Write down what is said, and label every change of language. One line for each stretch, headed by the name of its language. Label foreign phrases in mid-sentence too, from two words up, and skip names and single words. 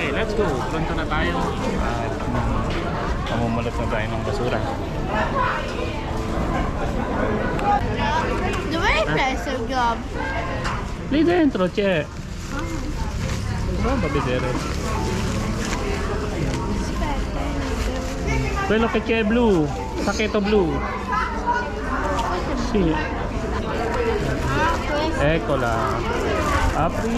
English: let's go.
Filipino: Pronto na tayo. At mamumulot na tayo ng basura.
Italian: Dove preso il globo? Lì dentro c'è. Non va a vedere. Aspetta. Quello che c'è è blu. Pacchetto blu. Sì. Ah, questo. Eccola. Apri.